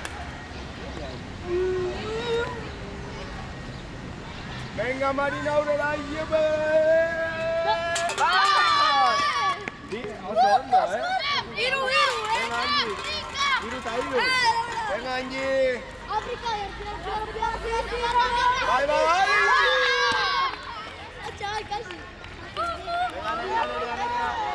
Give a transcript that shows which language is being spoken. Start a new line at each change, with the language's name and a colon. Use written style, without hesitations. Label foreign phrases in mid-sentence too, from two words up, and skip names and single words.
Spanish: ¡Venga, Marina, Aurora, lleve!
Basque: Ondo, Hiru, Venga, Angie. Hiru eta hiru. Venga, Angie. Bai, bai, bai!
Spanish: Chaval, casi. Venga, venga, venga, venga.